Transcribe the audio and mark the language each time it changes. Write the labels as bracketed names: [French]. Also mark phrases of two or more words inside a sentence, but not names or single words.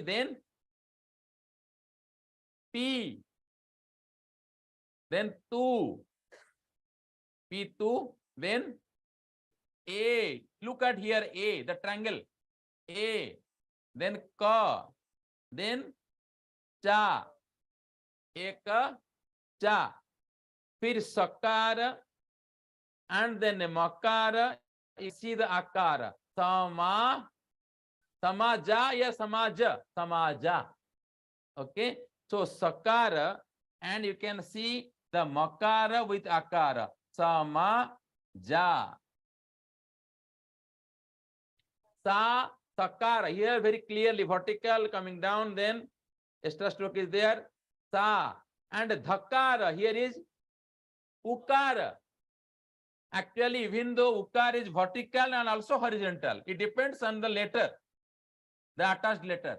[English] Then pi. Then tu. P2. Then a. Look at here a. The triangle. A. Then ka. Then cha. Eka cha. Fir sakara, and then makara. You see the akara. [Sanskrit] Samaja ya samaja. [English] Samaja. Okay. So sakara, and you can see the makara with akara. Samaja. Sa sakara. Here very clearly vertical coming down, then extra stroke is there. Sa. And dhakara here is ukara. Actually, even though ukara is vertical and also horizontal, it depends on the letter, the attached letter.